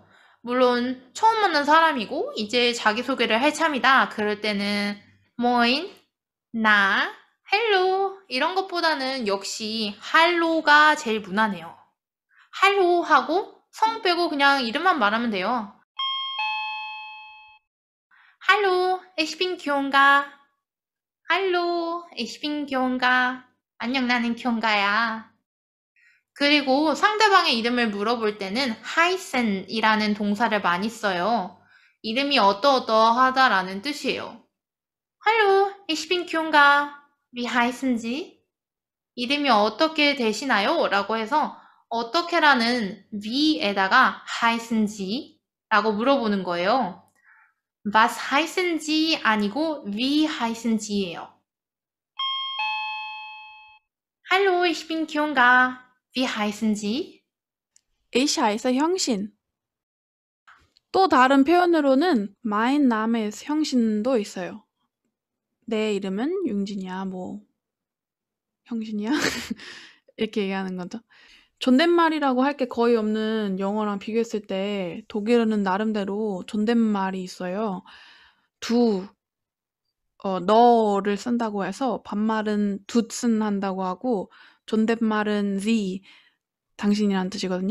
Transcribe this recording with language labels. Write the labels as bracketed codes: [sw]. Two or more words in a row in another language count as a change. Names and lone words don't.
[ko] 물론 처음 만난 사람이고 이제 자기소개를 할 참이다. 그럴 때는 모인, 나, 헬로 이런 것보다는 역시 할로가 제일 무난해요. 할로 하고 성 빼고 그냥 이름만 말하면 돼요. 할로, [de] ich bin 기온가. [ko] 할로, [de] ich bin 기온가. [ko] 안녕, 나는 기온가야. 그리고 상대방의 이름을 물어볼 때는 heißen이라는 동사를 많이 써요. 이름이 어떠어떠하다라는 뜻이에요. [de] Hallo, ich bin Kyunga. Wie heißen Sie? [ko] 이름이 어떻게 되시나요? 라고 해서 어떻게라는 wie에다가 [de] heißen Sie? [ko] 라고 물어보는 거예요. [de] Was heißen Sie? 아니고 wie heißen Sie예요. Hallo, ich bin Kyunga. Wie heißen Sie? Ich heiße 형신. [ko] 또 다른 표현으로는 [de] mein Name ist 형신도 있어요. [ko] 내 이름은 융진이야, 뭐, 형신이야? 이렇게 얘기하는 거죠. 존댓말이라고 할 게 거의 없는 영어랑 비교했을 때 독일어는 나름대로 존댓말이 있어요. 너를 쓴다고 해서 반말은 dutzen 한다고 하고 존댓말은 sie, 당신이란 뜻이거든요.